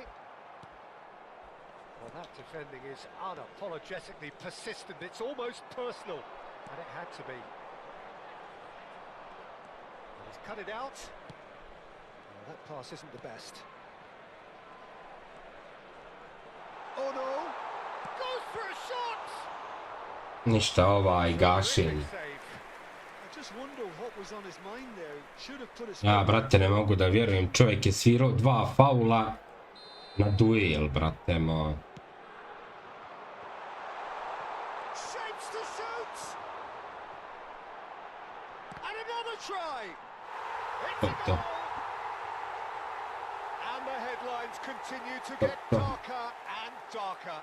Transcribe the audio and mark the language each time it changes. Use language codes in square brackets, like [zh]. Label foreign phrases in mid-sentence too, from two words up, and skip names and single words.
[en] Well, that defending is unapologetically persistent. It's almost personal, and it had to be. And he's cut it out. Well, that pass isn't the best. Oh no! Goes for a shot! [sr] Ništa ovaj gašenje. [en] I just wonder what was on his mind there. Should have put his... [sr] Ja, brate, ne mogu da vjerujem. Čovjek je svirao 2 faula na duel, brate moj. [en] Shapes to shoot! And another try! It's a [sr] To. [en] goal! And the headlines continue to get darker and darker.